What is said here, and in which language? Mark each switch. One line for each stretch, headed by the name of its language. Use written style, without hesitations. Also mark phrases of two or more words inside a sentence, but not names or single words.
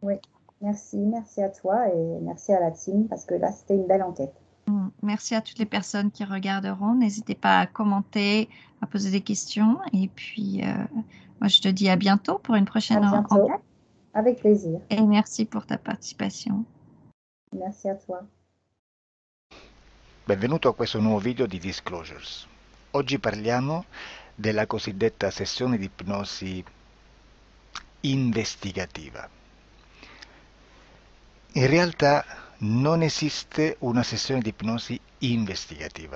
French: Oui, merci à toi et merci à la team parce que là, c'était une belle enquête. Merci à toutes les personnes qui regarderont. N'hésitez pas à commenter, à poser des questions. Et puis, moi, je te dis à bientôt pour une prochaine enquête. Avec plaisir. Et merci pour ta participation. Merci à toi.
Italian: Benvenuto a questo nuovo video di Disclosures. Oggi parliamo della cosiddetta sessione di ipnosi investigativa. In realtà non esiste una sessione di ipnosi investigativa.